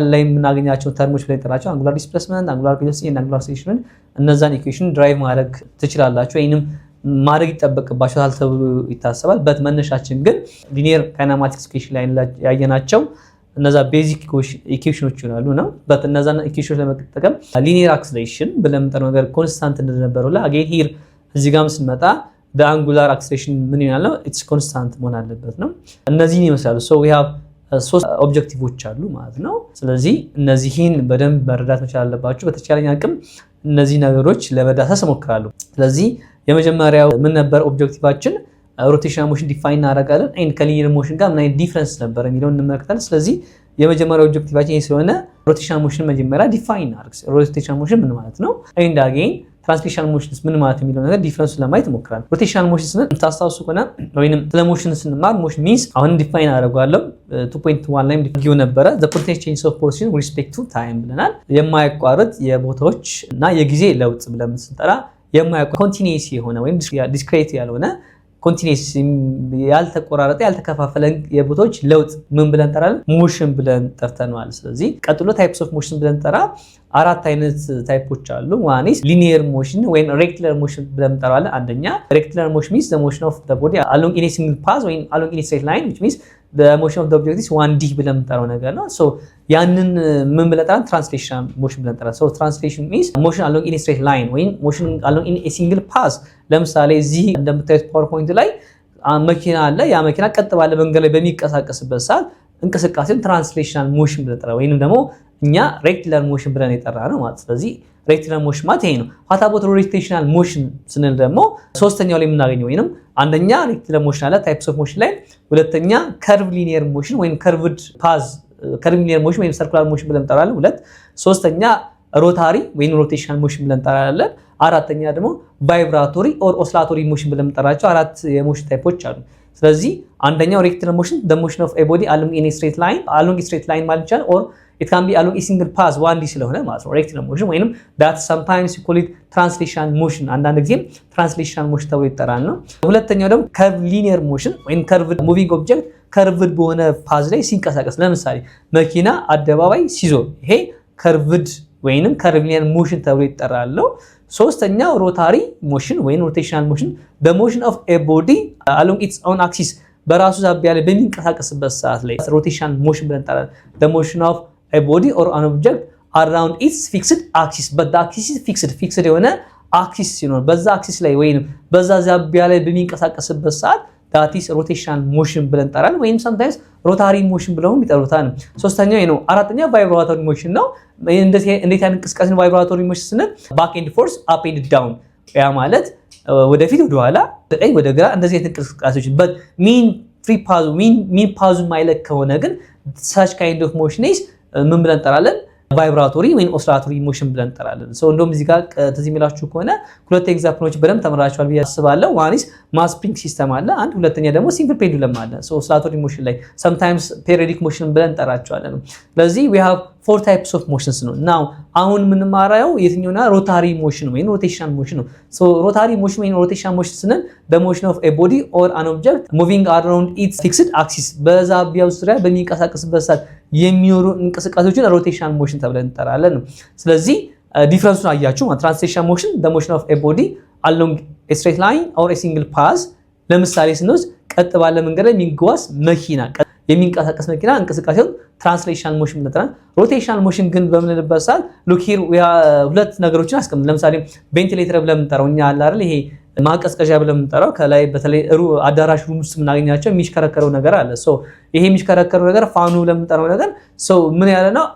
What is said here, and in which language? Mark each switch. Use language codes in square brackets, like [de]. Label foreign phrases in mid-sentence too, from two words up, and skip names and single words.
[am] ላይ የምናገኛቸው ተርሞች ላይ ጠራቸው [en] angular displacement፣ angular velocity [am] እና [en] angular acceleration [am] እነዛን [en] equation derive [am] ማድረግ ትችላላችሁ ወይንም ማድረግ ይጠበቅባችኋል ተብሎ ይታሰባል። መነሻችን ግን [en] linear kinematics equation [am] ላይ ያየናቸው እነዛ [en] basic equations [am] ይሆናሉ ነው። እነዛን ኢኩዌሽኖች ለመጠቀም [en] linear acceleration [am] ብለን የምንጠራው ነገር ኮንስታንት እንደነበረው ላይ [en] again here [am] እዚህ ጋር ስንመጣ በአንጉላር አክሴሌሬሽን ምን ይሆናል? [en] it's constant [am] መሆን አለበት ነው። እነዚህን ይመስላሉ። [en] we have [am] ሶስት ኦብጀክቲቮች አሉ ማለት ነው። ስለዚህ እነዚህን በደንብ መረዳት መቻል አለባችሁ። በተቻለኝ አቅም እነዚህ ነገሮች ለመዳሰስ እሞክራለሁ። ስለዚህ የመጀመሪያው ምን ነበር ኦብጀክቲቫችን? [en] rotational motion define [am] እናደርጋለን። ኤንድ ከሊኒየር ሞሽን ጋር ምን አይነት ዲፍረንስ ነበር የሚለውን እንመለከታለን። ስለዚህ የመጀመሪያው ኦብጀክቲቫችን ይሄ ስለሆነ [en] rotational motion [am] መጀመሪያ ዲፋይን እናደርግ። [en] rotational motion [am] ምን ማለት ነው? [en] and again translational motions [am] ምን ማለት የሚለው ነገር ዲፈረንስ ለማየት እሞክራለሁ። [en] rotational motion [am] ስንል ታስታውሱ ከሆነ ወይንም ስለ ሞሽን ስንማር [en] motion means [am] አሁን ዲፋይን አደርጋለሁ 2.1 ላይ ዲፋይን ነበረ [en] the potential change of position with respect to time [am] ብለናል። የማያቋርጥ የቦታዎች እና የጊዜ ለውጥ ብለን ስንጠራ የማያቋርጥ ኮንቲኒዩስ የሆነ ወይም ዲስክሬት ያልሆነ ኮንቲኒዩስ ያልተቆራረጠ ያልተከፋፈለ የቦታዎች ለውጥ ምን ብለን እንጠራለን? ሞሽን ብለን ጠርተናል። ስለዚህ ቀጥሎ [en] types of motion [am] ብለን እንጠራ አራት አይነት ታይፖች አሉ። [en] once linear motion [am] ወይም [en] rectangular motion [am] ብለን እንጠራለን። አንደኛ [en] rectangular motion means the motion of the body along in a single path [am] ወይም [en] along in a straight line which means the motion of the object is 1D [am] ብለን እንጠራው ነገር ነው። ያንን ምን ብለን እንጠራለን? [en] translational motion [am] ብለን እንጠራለን። [en] translation means motion along in a straight line [am] ወይም [en] motion along in a single path። [am] ለምሳሌ እዚህ እንደምታዩት ፓወርፖይንት ላይ መኪና አለ። ያ መኪና ቀጥ ባለ መንገድ ላይ በሚንቀሳቀስበት ሰዓት እንቅስቃሴን [en] translational motion [am] ብለን እንጠራለን ወይንም ደግሞ እኛ [en] rectangular motion [am] ብለን የጠራ ነው ማለት። ስለዚህ [en] rectangular motion [am] ማለት ይሄ ነው። [en] what about rotational motion [am] ስንል ደግሞ ሶስተኛው ላይ የምናገኘው ወይንም አንደኛ [en] rectangular motion [am] አለ [en] types of motion [am] ላይ፣ ሁለተኛ [en] curve linear motion [am] ወይም [en] curved path curve linear motion [am] ወይም [en] circular motion [am] ብለን እንጠራለን። ሶስተኛ ሮታሪ ወይም [en] rotational motion [am] ብለን እንጠራለን። አራተኛ ደግሞ [en] vibratory or oscillatory motion [am] ብለን እንጠራቸው አራት የሞሽን ታይፖች አሉ። ስለዚህ አንደኛው [en] rectangular motion the motion of a body along in a straight line [am] ማለት ይቻላል [en] or it can be along a single path 1D [am] ስለሆነ ማለት ነው [en] rectangular motion [am] ወይንም [en] that sometimes you call it translational motion [am] አንዳንድ ጊዜ [en] translational motion [am] ተብሎ ይጠራል ነው። ሁለተኛው ደግሞ [en] curved linear motion [am] ወይም [en] curved moving object curved [am] በሆነ ፓዝ ላይ ሲንቀሳቀስ ለምሳሌ መኪና አደባባይ ሲዞር ይሄ curved ወይንም [en] curved linear motion [am] ተብሎ ይጠራል ነው። ሶስተኛው [en] rotary motion [am] ወይም [en] rotational motion the motion of a body along its own axis [am] በራሱ ዛቢያ ላይ በሚንቀሳቀስበት ሰዓት ላይ [en] rotational motion [am] ብለን እንጠራለን። [en] the motion of a body or an object around its fixed axis but the axis is fixed [am] የሆነ አክሲስ ሲኖር በዛ አክሲስ ላይ ወይንም በዛ ዛቢያ ላይ በሚንቀሳቀስበት ሰዓት [en] that is rotational motion [am] ብለን እንጠራለን ወይም [en] sometimes rotary motion [am] ብለውም ይጠሩታል። ሶስተኛው ነው። አራተኛው [en] vibratory motion [am] ነው። እንዴት ያለ እንቅስቃሴ ነው [en] vibratory motion [am] ስንል? [en] back and forth up and down [am] ያ ማለት ወደፊት ወደ ኋላ ወደ ቀኝ ወደ ግራ እንደዚህ አይነት እንቅስቃሴዎች [en] but mean free path mean path [am] ማይለክ ከሆነ ግን [en] such kind of motion is [am] ምን ብለን እንጠራለን? ቫይብራቶሪ ወይም [en] oscillatory motion [am] ብለን እንጠራለን። እንደውም እዚህ ጋር ትዝ የሚላችሁ ከሆነ ሁለት ኤግዛምፕሎች በደንብ ተምራችኋል ብዬ አስባለሁ። [en] once mass spring system [am] አለ አንድ፣ ሁለተኛ ደግሞ [en] simple pendulum [am] አለ። [en] oscillatory motion [am] ላይ [en] sometimes periodic motion [am] ብለን እንጠራቸዋለን። ስለዚህ we [en] have 4 types of motions [am] ነው። ናው አሁን የምንማራው የትኛውና [en] rotary motion [am] ወይም [en] rotational motion [am] ነው። [en] rotary motion [am] ወይም [en] rotational motion [am] ስንል [en] the motion of a body or an object moving around its fixed axis [am] በዛቢያው ዙሪያ በሚንቀሳቀስበት ሰዓት የሚኖሩ እንቅስቃሴዎችን [en] rotational motion [am] ተብለን እንጠራለን ነው። ስለዚህ ዲፍረንሱን አያችሁ። [en] translational motion the motion of a body along a straight line or a single path። [am] ለምሳሌ ስንወስድ ቀጥ ባለ መንገድ ላይ የሚጓዝ መኪና የሚንቀሳቀስ መኪና እንቅስቃሴውን [en] translational motion [am] ብለን። [en] rotational motion [am] ግን በምንልበት ሰዓት [en] look here [am] ሁለት ነገሮችን አስቀምጥ። ለምሳሌ ቬንቲሌተር ብለን የምንጠራው እኛ አለ አይደል፣ ይሄ ማቀዝቀዣ ብለን የምንጠራው ከላይ በተለይ አዳራሽ ሩም ውስጥ የምናገኛቸው የሚሽከረከረው ነገር አለ። ይሄ የሚሽከረከረው ነገር ፋኑ ለምንጠራው ነገር ምን ያለ ነው?